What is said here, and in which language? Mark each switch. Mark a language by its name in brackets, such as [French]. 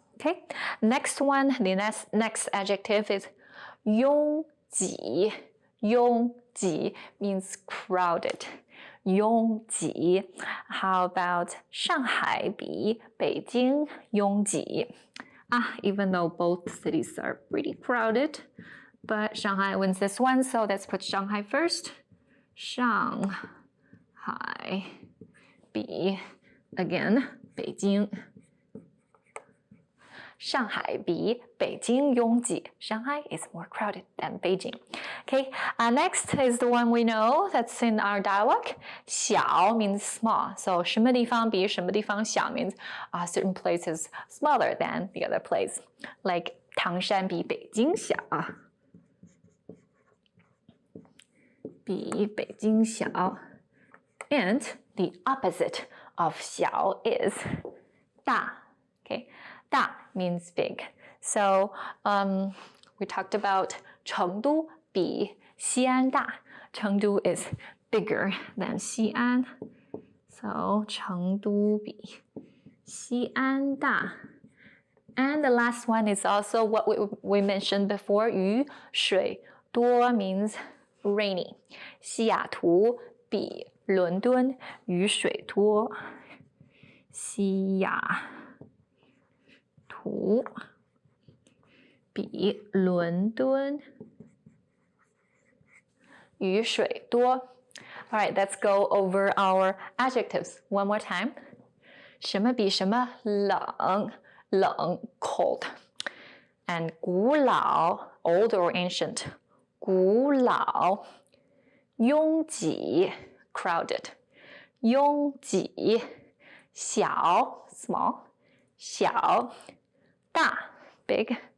[English] Okay, next one, the next adjective is 拥挤. 拥挤 means crowded. [Chinese] 拥挤. [English] How about [Chinese] 上海比北京拥挤? [English] Even though both cities are pretty crowded, but Shanghai wins this one, so let's put Shanghai first. [Chinese] 上海比 [English] again [Chinese] 北京。上海比北京拥挤. [English] Shanghai is more crowded than Beijing. Okay, next is the one we know that's in our dialogue. 小 means small. So [Chinese] 什么地方比什么地方小 [English] means certain places smaller than the other place. Like [Chinese] 唐山比北京小. 比北京小. [English] And the opposite of 小 is 大. Okay, 大 means big. So we talked about [Chinese] 成都比西安大. [English] Chengdu is bigger than 西安. So [Chinese] 成都比西安大. [English] And the last one is also what we mentioned before. 雨水多 means rainy. [Chinese] 西雅图比伦敦雨水多。西雅图比伦敦雨水多。 [English] All right, let's go over our adjectives one more time. [Chinese] 什么比什么冷 [English] cold. And 古老 old or ancient. [Chinese] 古老。拥挤 [English] crowded. [Chinese] 拥挤。小 [English] small. [Chinese] 小。 [English] 大 big.